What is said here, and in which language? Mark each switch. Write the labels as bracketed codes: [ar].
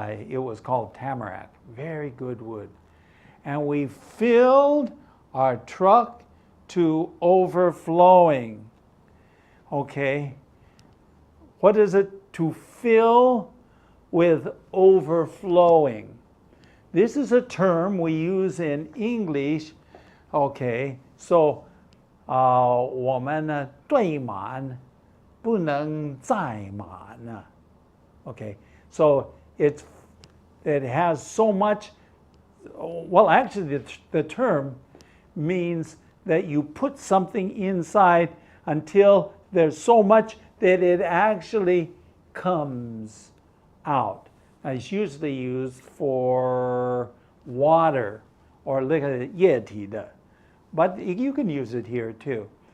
[en] It was called tamarack, very good wood. And we filled our truck to overflowing. Okay, what is it to fill with overflowing? This is a term we use in English. [zh] Okay, so 我们呢堆满不能载满. [en] Okay, so it has so much. Well, actually, the term means that you put something inside until there's so much that it actually comes out. It's usually used for water or [zh] 那个液体的, [en] but you can use it here too.